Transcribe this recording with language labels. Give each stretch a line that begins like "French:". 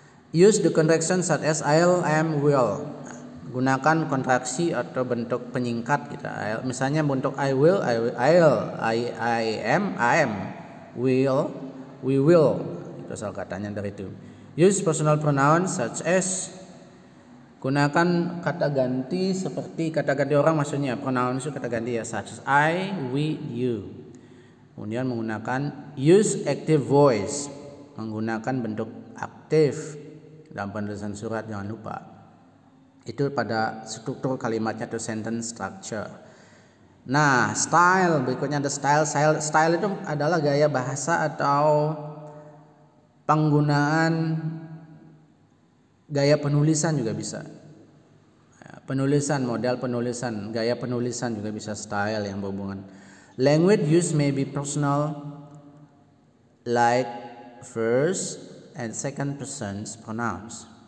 English: Use the contraction such as I'll, am, will.
Indonesian: Gunakan kontraksi atau bentuk penyingkat gitu. Misalnya bentuk
English: I will, I am, will, we will.
Indonesian: Itu asal katanya dari itu.
English: Use personal pronouns such as.
Indonesian: Gunakan kata ganti seperti kata ganti orang, maksudnya pronoun itu kata ganti ya,
English: such as I, we, you.
Indonesian: Kemudian menggunakan
English: use active voice,
Indonesian: menggunakan bentuk aktif dalam penulisan surat, jangan lupa. Itu pada struktur kalimatnya atau sentence structure. Nah, style berikutnya ada style. Style itu adalah gaya bahasa atau penggunaan gaya penulisan juga bisa. Penulisan, model penulisan, gaya penulisan juga bisa style yang berhubungan.
English: Language use may be personal, like first and second person pronouns.